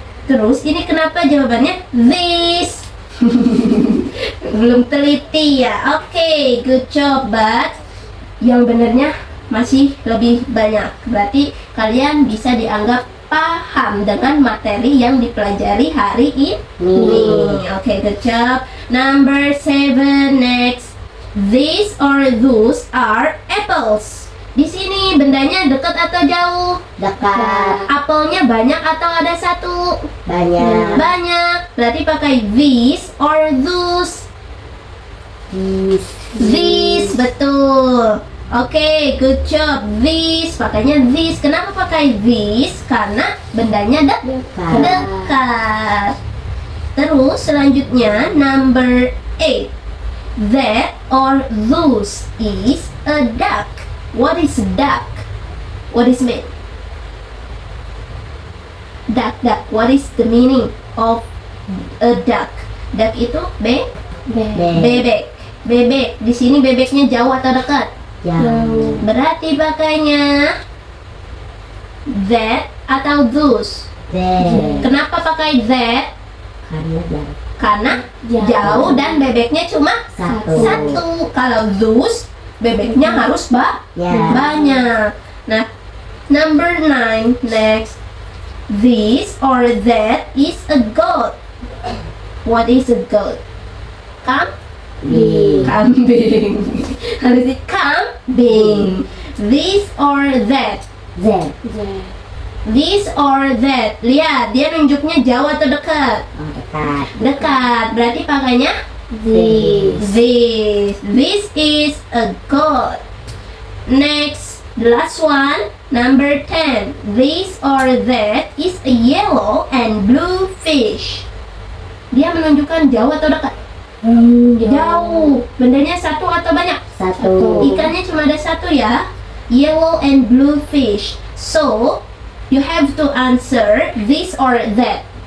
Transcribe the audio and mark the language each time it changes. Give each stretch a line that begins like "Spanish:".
Indonesian: Terus ini kenapa jawabannya this? Belum teliti ya.
English: Oke, good job, but
Indonesian: yang benernya masih lebih banyak. Berarti kalian bisa dianggap paham dengan materi yang dipelajari hari ini.
English: Oke, good job. Number 7 next. These or those are apples.
Indonesian: Di sini bendanya dekat atau jauh? Dekat. Apelnya banyak atau ada 1? Banyak. Banyak. Berarti pakai
English: these or those? This. These,
Indonesian: betul.
English: Oke, good job.
Indonesian: These, pakainya these. Kenapa pakai these? Karena bendanya dekat. Terus selanjutnya
English: number 8. That or those is a duck. What is duck? What is mean? Duck. What is the meaning of a duck?
Indonesian: Duck itu bebek. Bebek. Di sini bebeknya jauh atau dekat? Jauh. Berarti pakainya that atau those?
English: That.
Indonesian: Kenapa pakai that? Karena jauh. Karena jauh dan bebeknya cuma 1. Kalau those, bebeknya harus banyak.
English: Nah, number 9 next. This or that is a goat. What is a goat? Come,
Indonesian: Kambing. Harus di kambing.
English: This or that. Z. This or that.
Indonesian: Lihat, dia nunjuknya jauh atau dekat? Oh, dekat. Dekat. Berarti pakainya
English: This. this. This is a goat. Next, the last one, number 10. This or that is a yellow and blue fish.
Indonesian: Dia menunjukkan jauh atau dekat? Jauh. Bendanya satu atau banyak? Satu. Ikannya cuma ada satu ya.
English: Yellow and blue fish. So, you have to answer this or that.